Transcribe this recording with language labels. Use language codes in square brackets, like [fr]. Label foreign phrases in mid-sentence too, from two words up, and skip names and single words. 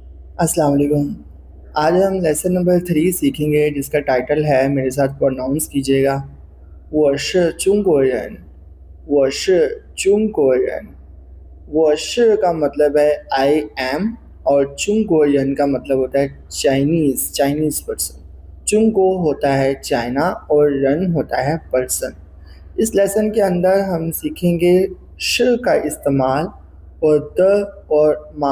[ar] السلام عليكم. [ur] آج ہم [en] lesson number [ur] 3 سیکھیں گے جس کا ٹائٹل ہے، میرے ساتھ پروناؤنس کیجیے گا. [zh] 我是中国人। 我是中国人। 我是 [ur] کا مطلب ہے [en] I am, [ur] اور چنگکورین کا مطلب ہوتا ہے [en] Chinese person. [ur] چنگکو ہوتا ہے چائنا اور رن ہوتا ہے پرسن. اس لیسن کے اندر ہم سیکھیں گے ش کا استعمال اور د اور ما.